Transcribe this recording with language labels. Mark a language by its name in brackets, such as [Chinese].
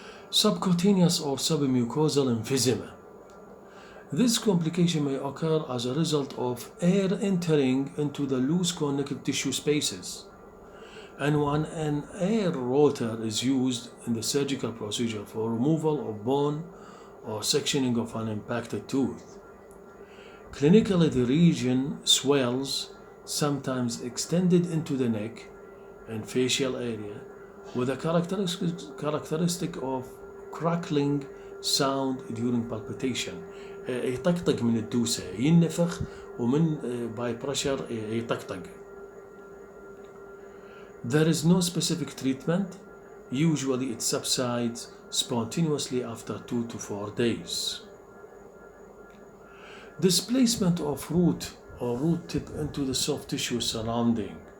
[English] Subcutaneous or submucosal emphysema. This complication may occur as a result of air entering into the loose connective tissue spaces, and when an air rotor is used in the surgical procedure for removal of bone or sectioning of an impacted tooth. Clinically, the region swells, sometimes extended into the neck and facial area, with a characteristic of crackling sound during palpitation. [Arabic] يطقطق من الدوسة، ينفخ ومن [English] by pressure [Arabic] يطقطق. [English] There is no specific treatment. Usually it subsides spontaneously after 2 to 4 days. Displacement of root or root tip into the soft tissue surrounding.